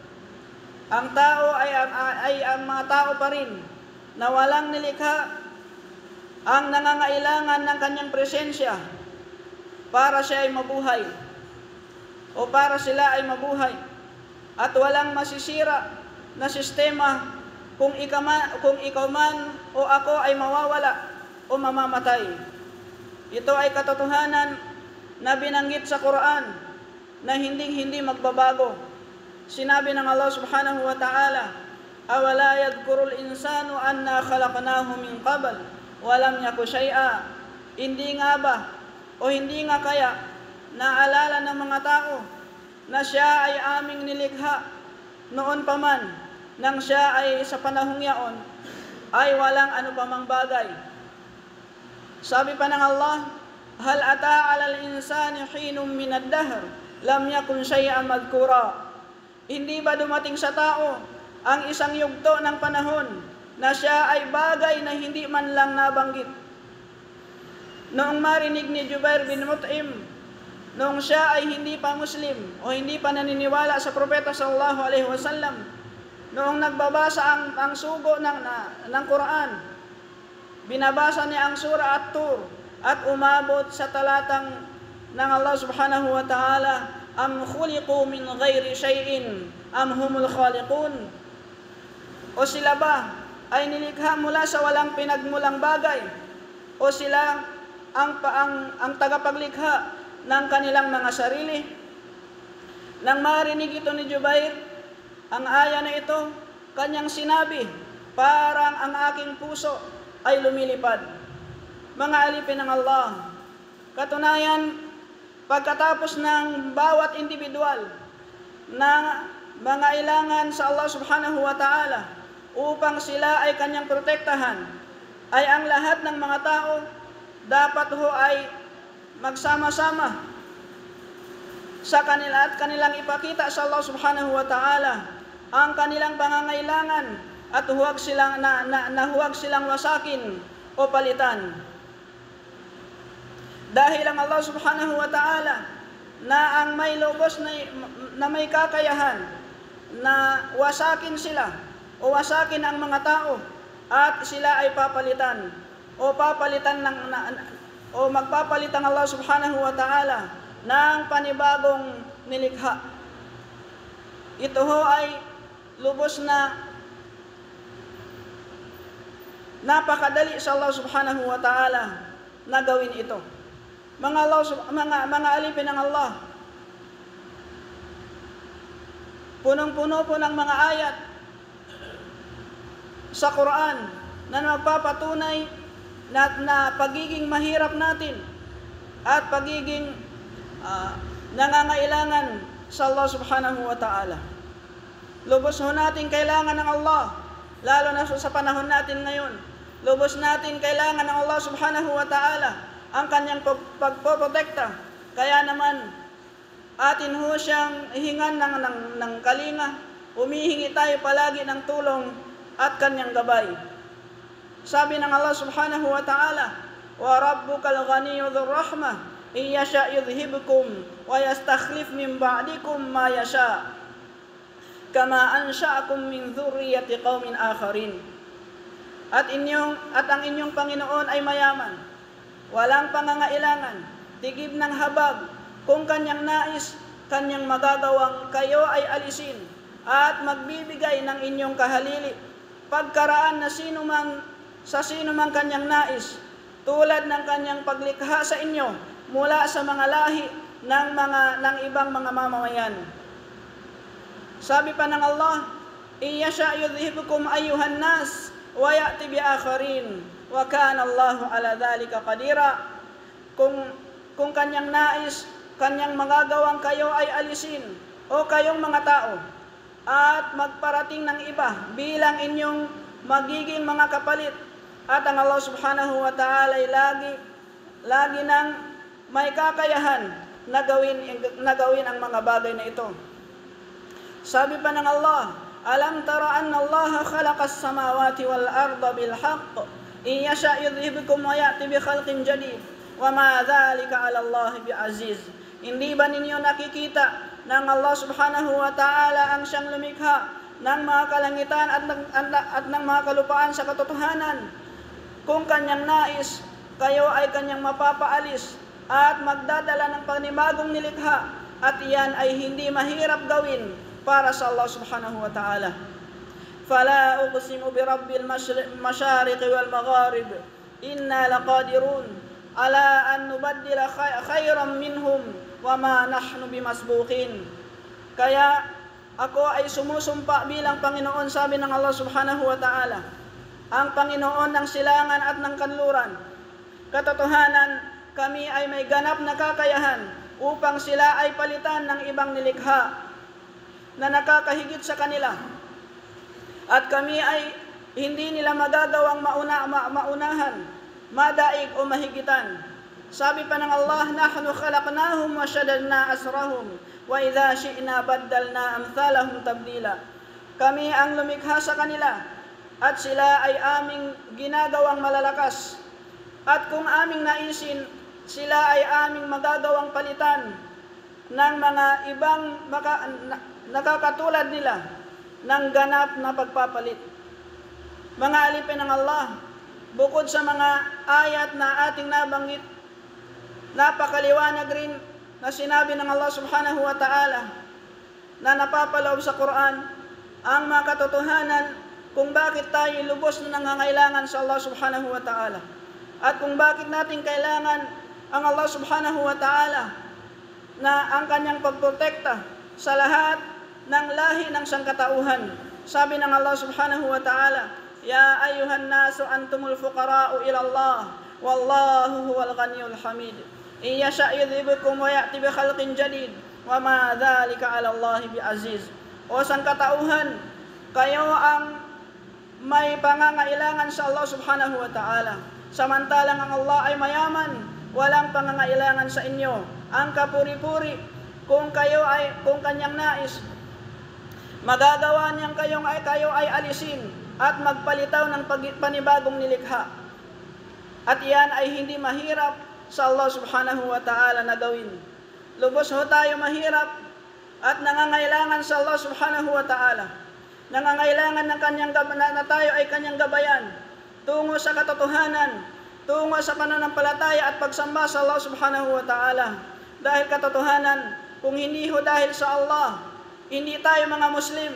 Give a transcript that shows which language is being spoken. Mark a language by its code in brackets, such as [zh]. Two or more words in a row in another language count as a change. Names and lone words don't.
[tl] Ang tao ay ang mga tao pa rin na walang nilikha ang nangangailangan ng kanyang presensya para siya ay mabuhay o para sila ay mabuhay, at walang masisira na sistema kung ikaw man o ako ay mawawala o mamamatay. Ito ay katotohanan na binanggit sa Quran na hindi magbabago. Sinabi ng Allah [ar] سبحانه وتعالى، أولا يذكر الإنسان أنا خلقناه من قبل ولم يك شيئا. [tl] Hindi nga ba o hindi nga kaya naalala ng mga tao na siya ay aming nilikha noon pa man, nang siya ay sa panahong yaon ay walang ano pamang bagay. Sabi pa ng Allah, [ar] هل أتى على الإنسان حين من الدهر لم يكن شيئا مذكورا. [tl] Hindi ba dumating sa tao ang isang yugto ng panahon na siya ay bagay na hindi man lang nabanggit? Noong marinig ni Jubair bin Mut'im, noong siya ay hindi pa Muslim o hindi pa naniniwala sa Propeta [ar] صلى الله عليه وسلم, [tl] noong nagbabasa ang sugo ng Quran, binabasa niya ang surah At-Tur at umabot sa talatang ng Allah [ar] سبحانه وتعالى، أم خلقوا من غير شيء أم هم الخالقون. [tl] O sila ba ay nilikha mula sa walang pinagmulang bagay, o sila ang tagapaglikha ng kanilang mga sarili? Nang marinig ito ni Jubair, ang aya na ito, kanyang sinabi, parang ang aking puso ay lumilipad. Mga alipin ng Allah, katunayan, pagkatapos ng bawat individual na mangailangan sa Allah [ar] سبحانه وتعالى [tl] upang sila ay kanyang protektahan, ay ang lahat ng mga tao dapat ay magsama-sama sa kanila at kanilang ipakita sa Allah [ar] سبحانه وتعالى [tl] ang kanilang pangangailangan at huwag silang wasakin o palitan. Dahil ang Allah [ar] سبحانه وتعالى [tl] na ang may lubos na may kakayahan na wasakin sila o wasakin ang mga tao at sila ay papalitan o magpapalitan Allah [ar] سبحانه وتعالى [tl] ng panibagong nilikha. Ito ho ay lubos na napakadali sa Allah [ar] سبحانه وتعالى [tl] na gawin ito. Mga alipin ng Allah, punong-puno po ng mga ayat sa Quran na magpapatunay na pagiging mahirap natin at pagiging nangangailangan sa Allah [ar] سبحانه وتعالى. [tl] Lubos ho natin kailangan ng Allah, lalo na sa panahon natin ngayon. Lubos natin kailangan ng Allah [ar] سبحانه وتعالى [tl] ang kanyang pagpoprotekta. Kaya naman, atin ho siyang hingan ng kalinga. Humihingi tayo palagi ng tulong at kanyang gabay. Sabi ng Allah [ar] سبحانه وتعالى، وربك الغني ذو الرحمة إن يشأ يذهبكم ويستخلف من بعدكم ما يشاء كما أنشأكم من ذرية قوم آخرين. [tl] At ang inyong Panginoon ay mayaman, walang pangangailangan, tigib ng habag. Kung kanyang nais, kanyang magagawang kayo ay alisin at magbibigay ng inyong kahalili pagkaraan na sa sino mang kanyang nais, tulad ng kanyang paglikha sa inyo mula sa mga lahi ng ibang mga mamamayan. Sabi pa ng Allah, [ar] إن يشأ يذهبكم أيها الناس ويأت بآخرين وكان الله على ذلك قديرا. [tl] Kung kanyang nais, kanyang magagawang kayo ay alisin o kayong mga tao at magparating ng iba bilang inyong magiging mga kapalit. At ang Allah [ar] سبحانه وتعالى [tl] ay lagi nang may kakayahan na gawin ang mga bagay na ito. Sabi pa ng Allah, [ar] ألم تر أن الله خلق السماوات والأرض بالحق إن يشأ يذهبكم ويأت بخلق جديد وما ذلك على الله بعزيز. [tl] Hindi ba ninyo nakikita ng Allah [ar] سبحانه وتعالى [tl] ang siyang lumikha ng mga kalangitan at ng mga kalupaan sa katotohanan? kung kanyang nais, kayo ay kanyang mapapaalis at magdadala ng panibagong nilikha, at iyan ay hindi mahirap gawin para sa Allah [ar] سبحانه وتعالى. فلا أقسم برب المشارق والمغارب إنا لقادرون على أن نبدل خيرا منهم وما نحن بمسبوقين. [tl] Kaya ako ay sumusumpa bilang Panginoon, sabi ng Allah [ar] سبحانه وتعالى, [tl] ang Panginoon ng silangan at ng kanluran. Katotohanan, kami ay may ganap na kakayahan upang sila ay palitan ng ibang nilikha na nakakahigit sa kanila. At kami ay hindi nila magagawang maunahan, madaig o mahigitan. Sabi pa ng Allah, [ar] نحن خلقناهم وشددنا أسرهم وإذا شئنا بدلنا أمثالهم تبديلا. [tl] Kami ang lumikha sa kanila at sila ay aming ginagawang malalakas. At kung aming naisin, sila ay aming magagawang palitan ng mga ibang nakakatulad nila ng ganap na pagpapalit. Mga alipin ng Allah, bukod sa mga ayat na ating nabanggit, napakaliwanag rin na sinabi ng Allah [ar] سبحانه وتعالى [tl] na napapaloob sa Quran ang mga katotohanan kung bakit tayo lubos na nangangailangan sa Allah [ar] سبحانه وتعالى, [tl] at kung bakit natin kailangan ang Allah [ar] سبحانه وتعالى [tl] na ang kanyang pagprotekta sa lahat ng lahi ng sangkatauhan. Sabi ng Allah [ar] سبحانه وتعالى، يا أيها الناس أنتم الفقراء إلى الله والله هو الغني الحميد. إن يشأ يذهبكم ويأت بخلق جديد وما ذلك على الله بعزيز. [tl] O sangkatauhan, kayo ang may pangangailangan sa Allah [ar] سبحانه وتعالى, [tl] samantalang ang Allah ay mayaman, walang pangangailangan sa inyo. Ang kapuri-puri, kung kanyang nais, magagawa niyang kayo ay alisin at magpalitaw ng panibagong nilikha. At iyan ay hindi mahirap sa Allah [ar] سبحانه وتعالى [tl] na gawin. Lubos ho tayo mahirap at nangangailangan sa Allah [ar] سبحانه وتعالى. [tl] Nangangailangan na tayo ay kanyang gabayan tungo sa katotohanan, tungo sa pananampalataya at pagsamba sa Allah [ar] سبحانه وتعالى. [tl] Dahil katotohanan, kung hindi ho dahil sa Allah, hindi tayo mga Muslim.